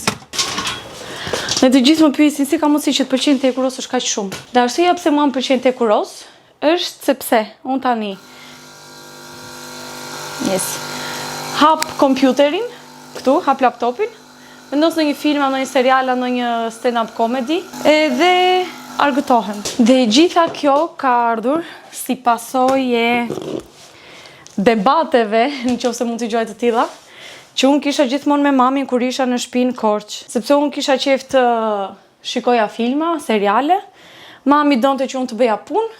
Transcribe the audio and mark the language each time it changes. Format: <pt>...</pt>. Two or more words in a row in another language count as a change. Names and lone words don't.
<sq>Në të gjithë më pyesin si ka mundësi që të pëlqen të hekurosësh kaq shumë. Dhe arsyeja pse mua më pëlqen të hekuros është sepse unë tani hap kompjuterin, këtu, hap laptopin, vendos në një film, në një serial, në një</sq> <en>stand-up comedy,</en> <sq>edhe argëtohem. Dhe gjitha kjo ka ardhur si pasojë debateve, nëse mund t'i gjoj të tilla, që unë kisha gjithmonë me mamin kur isha në shtëpinë Korç, sepse unë kisha qejf të shikoja filma, seriale, mami donte që unë të bëja punë.</sq>